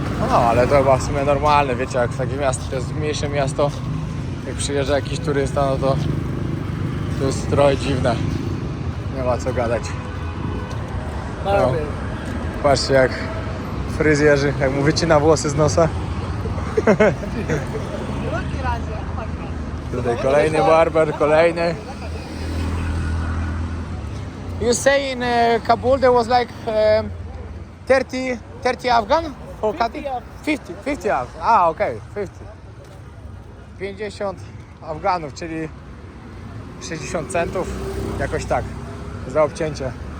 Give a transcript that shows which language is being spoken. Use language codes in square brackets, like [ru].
[pl] No ale to chyba w sumie normalne, wiecie, jak w takie miasto, to jest mniejsze miasto, jak przyjeżdża jakiś turysta, no to jest trochę dziwne. Nie ma co gadać. No. Patrzcie jak fryzjerzy, jak mu wycina włosy z nosa. Tutaj kolejny barber, kolejny. [en] You say in Kabul there was like 30 Afghan for cutting? 50 Afghan. Ah, okay, 50. [pl] 50 Afganów, czyli 60 centów, jakoś tak, za obcięcie.